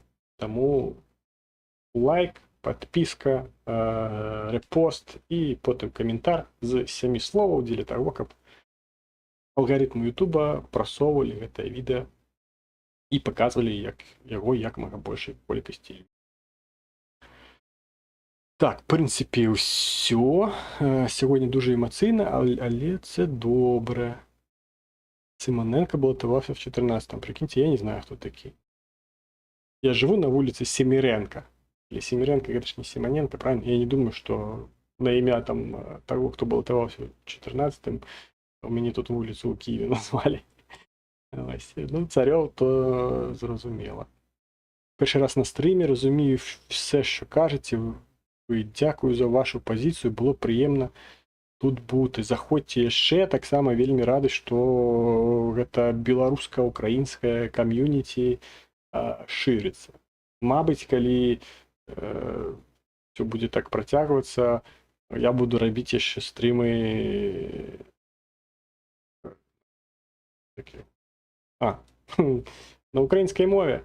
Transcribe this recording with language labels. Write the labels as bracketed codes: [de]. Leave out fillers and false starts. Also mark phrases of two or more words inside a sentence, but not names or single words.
[be] Таму лайк, подпіска, рэпост і потым каментар з 7 словаў дзеля таго, каб алгарытмы Ютуба прасоўвалі гэтае відэа і паказвалі яго як мага большай колькасці. Так, в прынцыпе, ўсё. [uk] Сьогодні дуже эмацыйна, але це добре. [ru] Симоненко балотовался в 14-м. Прикиньте, я не знаю, кто такие. Я живу на улице Семиренко. Или Семиренко, это же не Симоненко, правильно? Я не думаю, что на имя там того, кто балотовался в 14-м, у меня тут улицу у Киеве назвали. [uk] Ну, Царьов, то зрозуміло. Перший раз на стрімі, розумію все, що кажете. Дякую за вашу позицію, було приємно тут бути. [be] Заходьте яшчэ, так само вельмі рады, што гэта беларуска-украінскае кам'юніці шырыцца. Мабыць, калі все будзе так працягвацца, я буду рабіць яшчэ стрімы на украінскай мове.